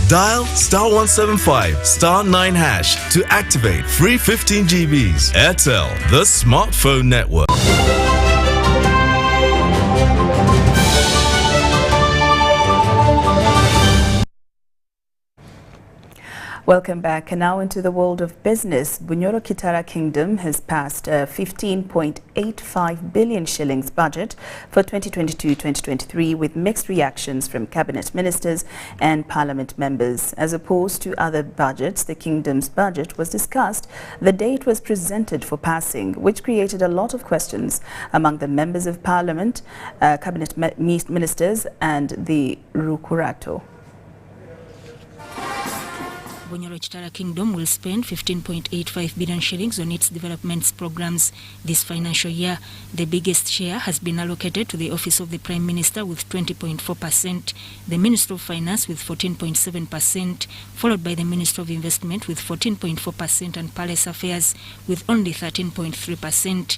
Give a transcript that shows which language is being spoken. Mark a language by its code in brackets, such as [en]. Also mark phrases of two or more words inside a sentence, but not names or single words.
[en] Dial *175 *9# to activate free 15 GBs. Airtel, the smartphone network. Welcome back. And now into the world of business. Bunyoro-Kitara Kingdom has passed a 15.85 billion shillings budget for 2022-2023 with mixed reactions from cabinet ministers and parliament members. As opposed to other budgets, the kingdom's budget was discussed the day it was presented for passing, which created a lot of questions among the members of parliament, cabinet ministers and the Rukurato. Bunyoro-Kitara Kingdom will spend 15.85 billion shillings on its development programs this financial year. The biggest share has been allocated to the Office of the Prime Minister with 20.4%, the Minister of Finance with 14.7%, followed by the Minister of Investment with 14.4% and Palace Affairs with only 13.3%.